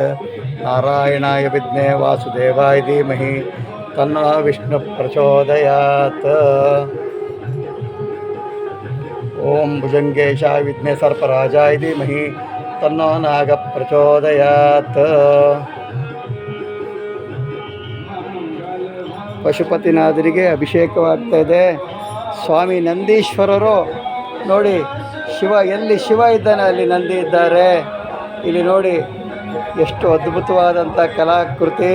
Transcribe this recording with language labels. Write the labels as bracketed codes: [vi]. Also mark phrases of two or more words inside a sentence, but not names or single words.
[sa] नारायणाय विद्महे वासुदेवाय धीमहि तन्नो विष्णु प्रचोदयात्। ओम भुजंगेशाय विद्महे सर्पराजाय धीमहि तन्नो नाग प्रचोदयात्। [kn] ಪಶುಪತಿನಾಥರಿಗೆ ಅಭಿಷೇಕವಾಗ್ತಾ ಇದೆ. ಸ್ವಾಮಿ ನಂದೀಶ್ವರರು ನೋಡಿ, ಎಲ್ಲಿ ಶಿವ ಇದ್ದಾನೆ ಅಲ್ಲಿ ನಂದಿ ಇದ್ದಾರೆ. ಇಲ್ಲಿ ನೋಡಿ ಎಷ್ಟು ಅದ್ಭುತವಾದಂಥ ಕಲಾಕೃತಿ.